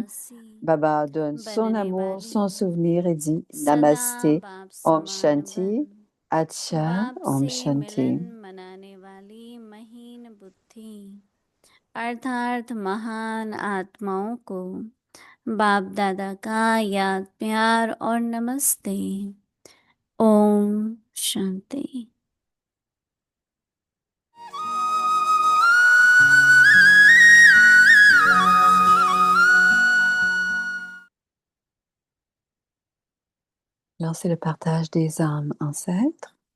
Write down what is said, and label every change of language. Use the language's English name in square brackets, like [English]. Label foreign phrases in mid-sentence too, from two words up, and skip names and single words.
[French] Baba donne son amour, son souvenir et dit Namasté, [Hindi] ओम शांति, अच्छा, ओम शांति. अर्थार्थ महान आत्माओं को बाप दादा का याद प्यार और नमस्ते। ओम शांति। [French] Alors, c'est le partage des âmes ancêtres.